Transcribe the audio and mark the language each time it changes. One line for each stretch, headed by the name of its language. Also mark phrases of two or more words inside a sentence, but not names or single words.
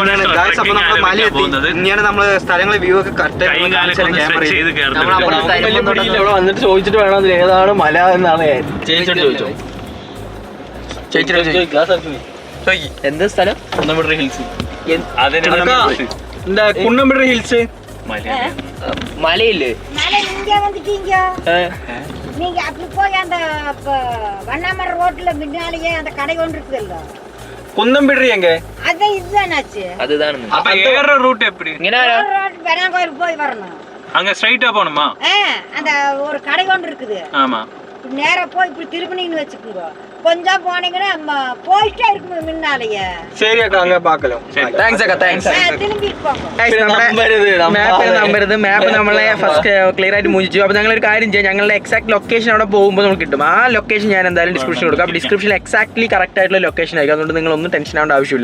Malayalam: നമ്മള് സ്ഥലങ്ങളെ വ്യൂ ഒക്കെ കറക്റ്റ് ഇവിടെ വന്നിട്ട് ചോദിച്ചിട്ട് വേണം അതിൽ ഏതാണ് മല എന്നാണ് ചേച്ചിയോട് ചോദിച്ചോ. എന്താ സ്ഥലം? കുന്നംപിടറി ഹിൽസ്. എന്താ കുന്നംപിടറി ഹിൽസ്?
Tamil: மலையில் இங்கே வந்துட்டீங்க. நீங்க அப்படி போய் அந்த வண்ணாமர ரோட்ல முன்னாலேயே அந்த கடை ஒன்று இருக்குல்ல, കുന്നംപിടറി എങ്ക? அதான் இதுதானாச்சு. அதுதான். அப்ப ஏற ரூட் எப்படி? ரோட் பெனாங்கோயில் போய் வரணும். அங்க ஸ்ட்ரைட்டா போணுமா? அந்த ஒரு கடை ஒன்று இருக்குது. ஆமா. நேரா போய் இப்படி திரும்பினீங்கன்னு வச்சுக்கோங்க, கொஞ்சம் போனீங்கன்னா போயிட்டே இருக்கும் முன்னாலேயே.
Malayalam: ശരി അക്ക, അങ്ങ് പാക്കലോ. താങ്ക്സ് അക്ക, താങ്ക്സ്.
Tamil: திரும்பிட்டு പോകോ.
Malayalam: മാപ്പ് നമ്മളെ
English: first clear
Malayalam: ആയിട്ട് മുഞ്ചിച്ചു. അപ്പോൾ ഞങ്ങൾ ഒരു കാര്യം ചെയ്യാം, ഞങ്ങളുടെ
English: exact location
Malayalam: അവിടെ പോകുമ്പോൾ നമുക്ക് കിട്ടും. ആ ലൊക്കേഷൻ ഞാൻ എന്തായാലും ഡിസ്ക്രിപ്ഷൻ കൊടുക്കാം. അപ്പോൾ ഡിസ്ക്രിപ്ഷനിൽ
English: exactly correct
Malayalam: ആയിട്ടുള്ള ലൊക്കേഷൻ ആയിരിക്കും. അതുകൊണ്ട് നിങ്ങളൊന്നും ടെൻഷൻ ആവേണ്ട ആവശ്യമില്ല.